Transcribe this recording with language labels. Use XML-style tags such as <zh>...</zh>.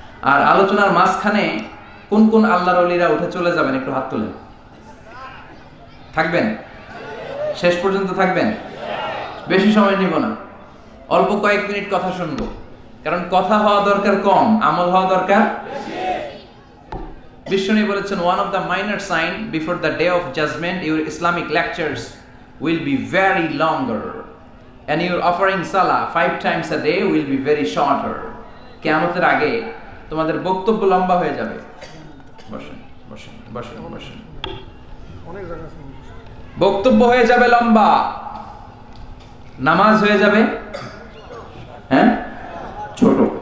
<bn>আর আলোচনার মাঝখানে কোন কোন আল্লাহর ওলিরা উঠে চলে যাবেন একটু হাত তুলেন। থাকবেন? শেষ পর্যন্ত থাকবেন? বেশি সময় নিব না, অল্প কয়েক মিনিট কথা শুনবো, কারণ কথা হওয়া দরকার কম, আমল হওয়া দরকার বেশি। বিশ্বনবী বলেছেন,</bn> <en>one of the minor sign before the day of judgment your Islamic lectures will be very longer and your offering salah 5 times a day will be very shorter.</en> <bn>কিয়ামতের আগে তোমাদের বক্তব্য লম্বা হয়ে যাবে। বসেন বসেন বসেন বসেন। অনেক জায়গা আছে, বক্তব্য হয়ে যাবে লম্বা, নামাজ হয়ে যাবে হ্যাঁ ছোট।</bn>